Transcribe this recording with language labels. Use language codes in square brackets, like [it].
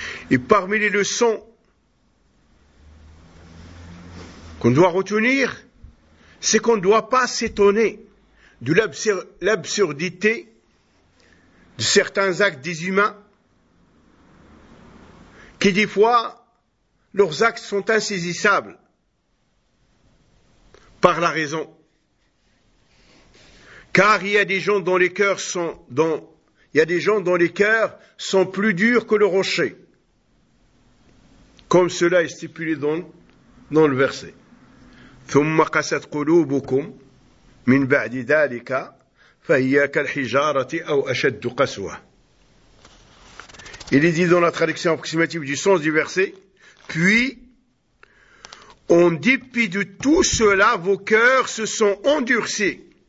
[fr] Et parmi les leçons qu'on doit retenir, c'est qu'on ne doit pas s'étonner de l'absurdité de certains actes des humains qui, des fois, leurs actes sont insaisissables par la raison. Car il y a des gens dont les cœurs sont, plus durs que le rocher. Comme cela est stipulé dans le verset. [ar] ثم قست قلوبكم من بعد ذلك فهي كالحجارة أو أشد قسوة. [fr] Il est dit dans la traduction approximative du sens du verset. Puis, en dépit de tout cela, vos cœurs se sont endurcis.